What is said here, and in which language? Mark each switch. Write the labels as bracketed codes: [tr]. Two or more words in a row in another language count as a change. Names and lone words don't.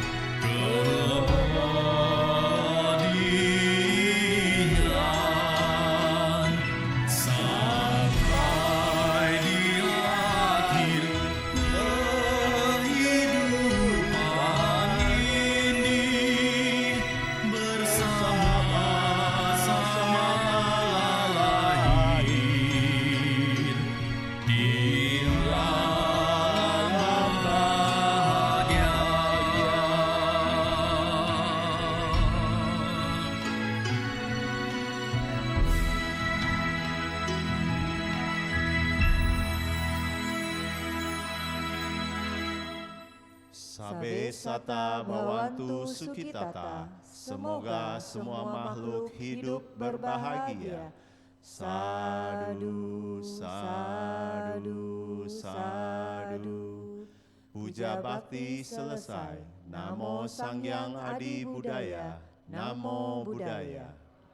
[id] keabadian sampai di akhir kehidupan ini, bersama-sama lahir di alam bahagia. [pi] Sabe sata bawantu sukitata, [id] semoga semua makhluk hidup berbahagia. [pi] Sadu, sadu, sadu. [id] Puja bakti selesai. [pi] Namo Sangyang Adi Budaya. Namo Buddhaya.